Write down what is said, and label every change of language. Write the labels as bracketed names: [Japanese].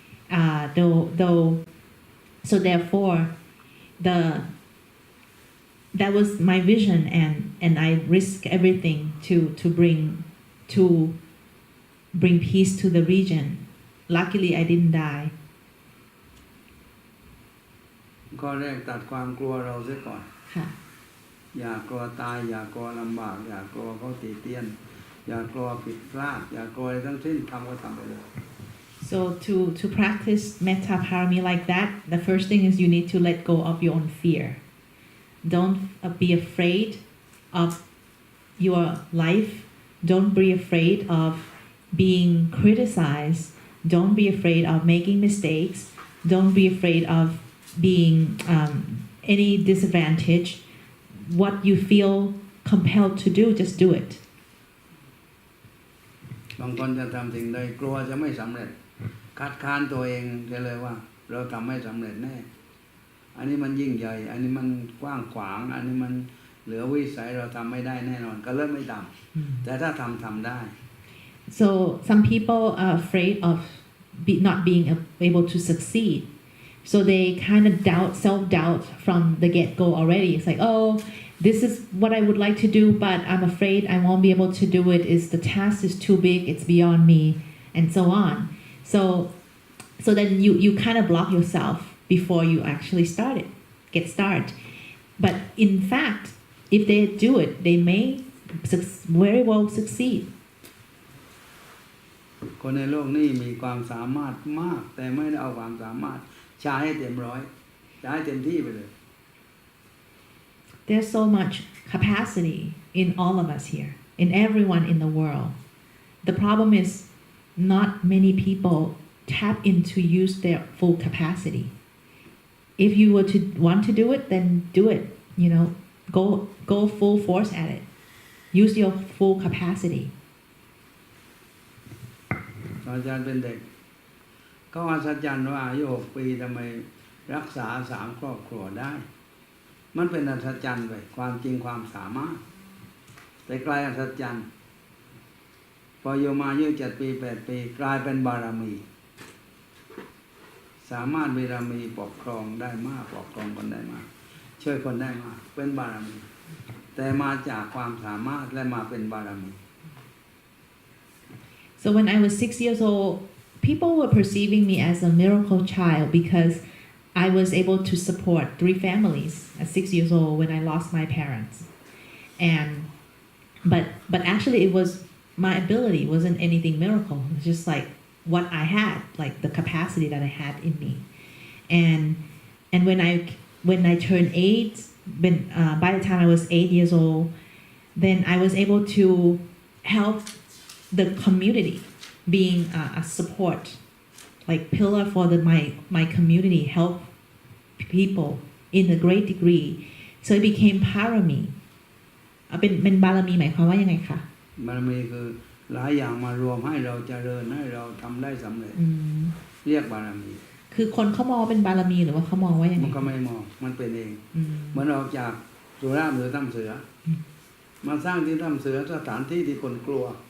[English] So therefore, that was my vision, and I risk everything to bring peace to the region. Luckily, I didn't die. [Thai] ข้อแรกตัดความกลัวเราเสียก่อน ค่ะ อย่ากลัวตายอย่ากลัวลำบากอย่ากลัวเขาตีเตียนอย่ากลัวผิดพลาดอย่ากลัวอะไรทั้งสิ้นทำก็ทำไปเลย [English] So to practice metta parami like that, the first thing is you need to let go of your own fear. Don't be afraid of your life. Don't be afraid of being criticized. Don't be afraid of making mistakes. Don't be afraid of being any disadvantage. What you feel compelled to do, just do it. [Thai] บางคนจะทำสิ่งใดกลัวจะไม่สำเร็จคัดค้านตัวเองจะเลยว่าเราทำไม่สำเร็จแน่อันนี้มันยิ่งใหญ่อันนี้มันกว้างขวางอันนี้มันเหลือวิสัยเราทำไม่ได้แน่นอนก็เริ่มไม่ทำแต่ถ้าทำได้ [English] So some people are afraid of not being able to succeed. So they kind of self-doubt from the get-go already. It's like, oh, this is what I would like to do, but I'm afraid I won't be able to do it. The task is too big, it's beyond me, and so on. So then you kind of block yourself before you actually get started. But in fact, if they do it, they may very well succeed. [Thai] คนในโลกนี้มีความสามารถมากแต่ไม่ได้เอาความสามารถใช้ให้เต็มร้อยใช้ให้เต็มที่ไปเลย [English] There's so much capacity in all of us here, in everyone in the world. The problem is not many people tap into use their full capacity. If you were to want to do it, then do it. Go full force at it. Use your full capacity. [Thai] อาจารย์เป็นเด็กเขาอัศจรรย์ว่าอายุ6 ปีทำไมรักษา3 ครอบครัวได้มันเป็นอัศจรรย์ไปความจริงความสามารถแต่กลายอัศจรรย์พอโยมอายุ7 ปี 8 ปีกลายเป็นบารมีสามารถมีบารมีปกครองได้มากปกครองคนได้มากช่วยคนได้มากเป็นบารมีแต่มาจากความสามารถและมาเป็นบารมี [English] So when I was 6 years old, people were perceiving me as a miracle child because I was able to support 3 families at 6 years old when I lost my parents. But actually it was my ability, wasn't anything miracle. It was just like what I had, like the capacity that I had in me. And when I turned 8, by the time I was 8 years old, then I was able to help the community, being a support, like pillar for my community, help people in a great degree. So it became parami. [Thai] เป็นบารมีหมายความว่ายังไงคะ บารมีคือหลายอย่างมารวมให้เราเจริญให้เราทำได้สำเร็จ เรียกบารมี คือคนเขามองเป็นบารมีหรือว่าเขามองว่ายังไง มันก็ไม่มองมันเป็นเอง อืม เหมือนออกจากสุราษฎร์หรือถ้ำเสือมาสร้างที่ถ้ำเสือสถานที่ที่คนกลัว